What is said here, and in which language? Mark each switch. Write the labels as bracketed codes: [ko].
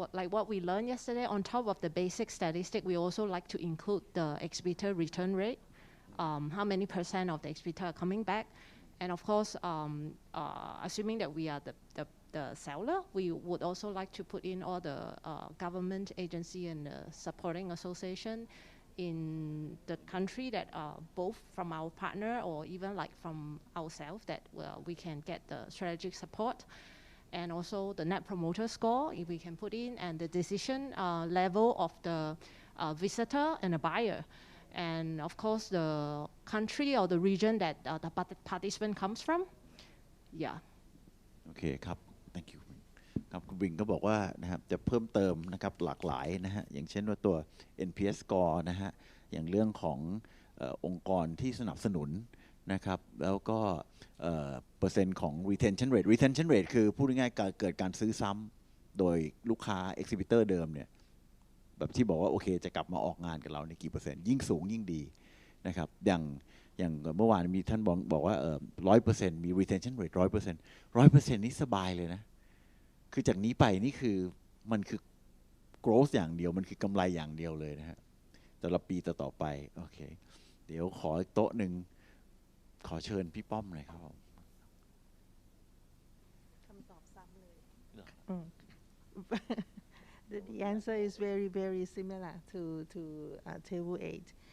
[en] What we learned yesterday, on top of the basic statistic, we also like to include the exhibitor return rate, how many % of the exhibitor are coming back, and of course, assuming that we are the seller, we would also like to put in all the government agency and supporting association in the country that both from our partner or even like from ourselves that we can get the strategic support. And also the net promoter score, if we can put in, and the decision level of the visitor and the buyer. And of course, the country or the region that the participant comes from. Yeah. [th] โอเคครับ thank you ครับคุณวิงก็บอกว่านะครับจะเพิ่มเติมนะครับหลากหลายนะฮะอย่างเช่นว่าตัว NPS score นะฮะอย่างเรื่องขององค์กรที่สนับสนุนนะครับแล้วก็ เปอร์เซ็นต์ของ retention rate คือพูดง่ายๆเกิดการซื้อซ้ำโดยลูกค้า exhibitor เดิมเนี่ยแบบที่บอกว่าโอเคจะกลับมาออกงานกับเราในกี่เปอร์เซ็นต์ยิ่งสูงยิ่งดีนะครับอย่างเมื่อวานมีท่านบอกว่า100%มี retention rate 100% นี่สบายเลยนะคือจากนี้ไปนี่คือมันคือ growth อย่างเดียวมันคือกำไรอย่างเดียวเลยนะฮะแต่ละปีต่อไปโอเคเดี๋ยวขออีกโต๊ะหนึ่งขอเชิญพี่ป้อมหน่อยครับ คำตอบซ้ำเลย [en] The answer is very, very similar to table 8.